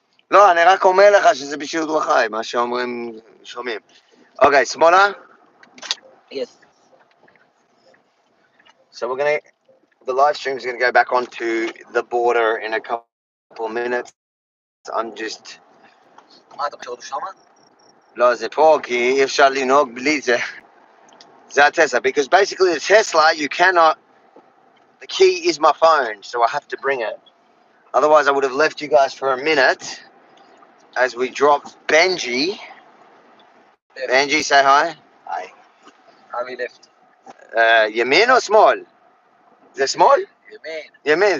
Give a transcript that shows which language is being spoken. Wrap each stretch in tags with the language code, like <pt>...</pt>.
<he>לא, אני רק אומר לך שזה בשידור חי, מה שאומרים, שומעים. אוקיי, שמאלה?</he> <en>Yes. So the live stream is going to go back onto the border in a couple of minutes. I'm just...</en> <he>מה, אתה בשידור שמה? לא, זה פה, כי אי אפשר לנהוג בלי זה. זה הטסלה,</he> <en>because basically the Tesla, you cannot... The key is my phone, so I have to bring it. Otherwise, I would have left you guys for a minute as we drop Benji. Benji, say hi. Hi. How we left? Yemin or small? The small? Yemin.</en>